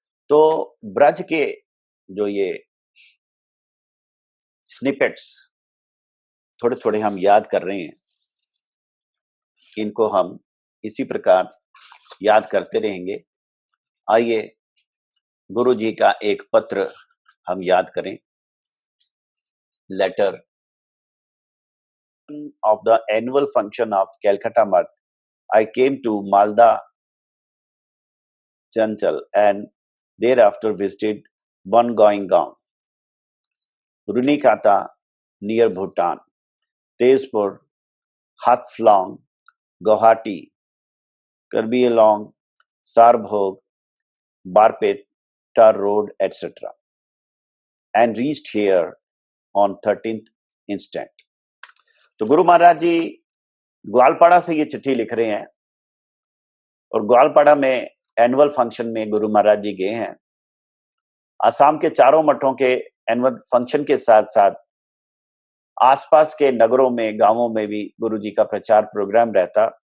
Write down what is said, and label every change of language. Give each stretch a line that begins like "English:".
Hindi: तो ब्रज के जो ये स्निपेट्स थोड़े थोड़े हम याद कर रहे हैं, इनको हम इसी प्रकार याद करते रहेंगे। आइए गुरु जी का एक पत्र हम याद करें।
English: Letter of the annual function of Calcutta Mutt, I came to Malda Chanchal and thereafter visited Bongoingaon, Runikata near Bhutan, Tezpur, Hathlong, Guwahati, Karbi Anglong, Sarbhog, Barpet, Tar Road, etc. and reached here on 13th instant.
Hindi: तो गुरु महाराज जी ग्वालपाड़ा से ये चिट्ठी लिख रहे हैं और ग्वालपाड़ा में annual function में गुरु महाराज जी गए हैं। असम के चारों मठों के एनुअल फंक्शन के साथ साथ आसपास के नगरों में, गांवों में भी गुरु जी का प्रचार प्रोग्राम रहता।